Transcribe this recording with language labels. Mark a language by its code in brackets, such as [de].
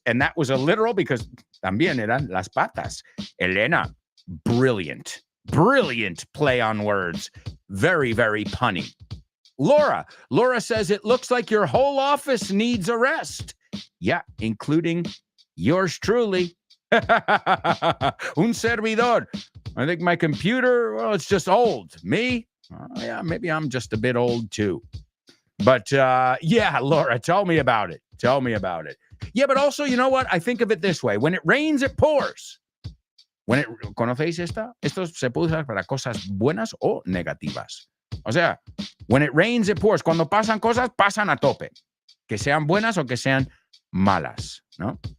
[en] And that was a literal because [es] también eran las patas. [en] Elena, brilliant play on words. Very, very punny. Laura says, it looks like your whole office needs a rest. Yeah, including yours truly. [es] Un servidor. [en] I think my computer, well, it's just old. Me? Yeah, maybe I'm just a bit old too. But yeah, Laura, tell me about it. Yeah, but also, you know what? I think of it this way. When it rains, it pours. [es] ¿Conocéis esta? Esto se puede usar para cosas buenas o negativas. O sea, [en] when it rains, it pours. [es] Cuando pasan cosas, pasan a tope. Que sean buenas o que sean malas, ¿no?